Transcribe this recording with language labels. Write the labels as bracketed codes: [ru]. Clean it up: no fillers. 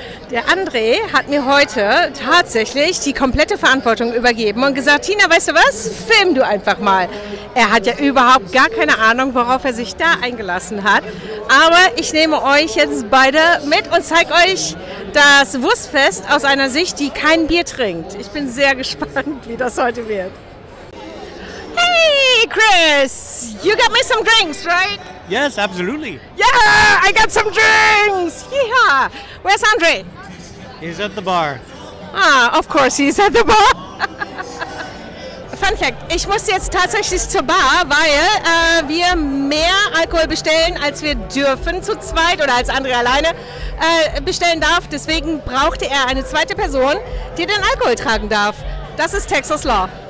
[de] Der André hat mir heute tatsächlich die komplette Verantwortung übergeben und gesagt, Tina, weißt du was, film du einfach mal. Er hat ja überhaupt gar keine Ahnung, worauf er sich da eingelassen hat. Aber ich nehme euch jetzt beide mit und zeige euch das Wurstfest aus einer Sicht, die kein Bier trinkt. Ich bin sehr gespannt, wie das heute wird. [en] Hey Chris, you got me some drinks, right? Yes, absolutely. Yeah, I got some drinks. Yeah. Where's André? He's at the bar. Ah, of course he's at the bar. [de] Fun Fact, ich muss jetzt tatsächlich zur Bar, weil wir mehr Alkohol bestellen, als wir dürfen zu zweit oder als André alleine bestellen darf. Deswegen brauchte er eine zweite Person, die den Alkohol tragen darf. Das ist Texas Law.